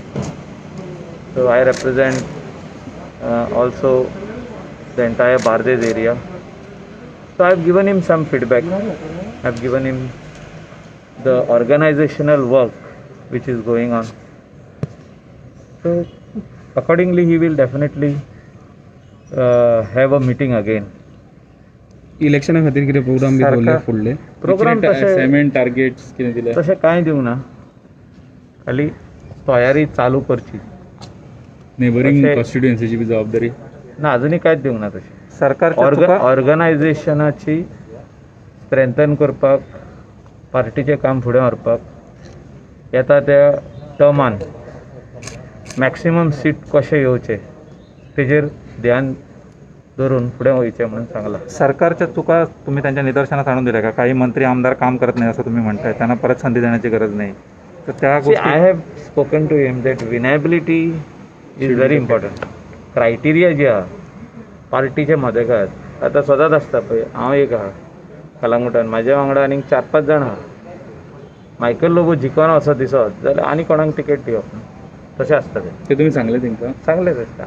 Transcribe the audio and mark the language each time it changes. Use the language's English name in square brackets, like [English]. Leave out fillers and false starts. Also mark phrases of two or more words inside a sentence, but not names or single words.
[English] So I represent also the entire Bardez area. So I have given him some feedback. I have given him the organizational work which is going on. So accordingly he will definitely have a meeting again. [Konkani] इलेक्शन खातीर कितें प्रोग्राम बी दवरले फुडले प्रोग्राम [English] assignment targets [Konkani] कितें दिले तशें कांय दिवंक ना, खाली तयारी चालू करची. [English] neighbouring constituency [Konkani] बी जबाबदारी ना, अजुनूय कांयच दिवंक ना तशें. सरकार [English] organization strengthen [Konkani] करपाक, पार्टीचें काम फुडें व्हरपाक, येता त्या टर्मान [English] maximum seat [Konkani] कशें येवचे तेजेर ध्यान धरून फुडें वयचें म्हणून सांगलां. [Marathi] सरकारच्या चुका तुम्ही त्यांच्या निदर्शनास आणून दिल्या का? काही मंत्री आमदार काम करत नाही असं तुम्ही म्हणताय, त्यांना परत संधी देण्याची गरज नाही, तर त्या [English] See, I have spoken to him that winnability is very important. [Konkani] क्रायटेरिया जी आहा पार्टीचे मदेकार आतां सदांच आसता पळय. हांव एक आहा कलंगुटान, म्हाज्या वांगडा आनीक 4-5 जाण आहा. मायकल लोबो जिखोना असो दिसत जाल्यार आनी कोणाक तिकेट दिवप ना, तशें आसता तें. ते तुमी सांगले तेंकां सांगलेंच आसता.